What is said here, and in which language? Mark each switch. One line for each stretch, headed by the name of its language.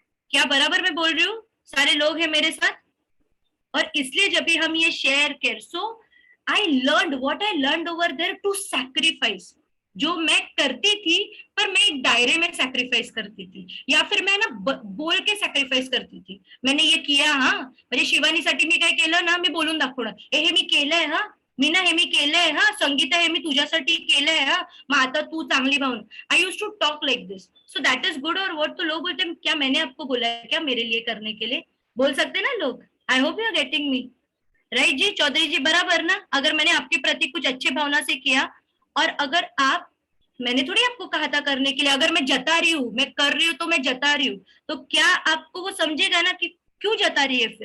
Hindi: क्या बराबर मैं बोल रही हूँ? सारे लोग हैं मेरे साथ? और इसलिए जब भी हम ये शेयर कर,
English: So I learn what I learn over there to sacrifice.
Hindi: जो मैं करती थी, पर मैं एक दायरे में सैक्रिफाइस करती थी, या फिर मैं ना बोल के सॅक्रिफाइस करती थी। मैंने ये किया,
Marathi: हाँ म्हणजे शिवानीसाठी मी काय केलं ना, मी बोलून दाखवणार, हे मी केलंय, हा मीना हे मी केलंय, हा संगीता हे मी तुझ्यासाठी केलंय, हा मग आता तू चांगली भावना।
English: I use to talk like this, so that is good और what.
Hindi: तो लोग बोलते हैं क्या मैंने आपको बोला है क्या मेरे लिए करने के लिए? बोल सकते ना लोग?
English: I hope you are getting me right जी? चौधरी जी
Hindi: बराबर ना? अगर मैंने आपके प्रति कुछ अच्छे भावना से किया, और अगर आप, मैंने थोड़ी आपको कहा था करने के लिए, अगर मैं जता रही हूँ, मैं कर रही हूँ तो मैं जता रही हूँ, तो क्या आपको वो समझेगा ना कि क्यों जता रही है?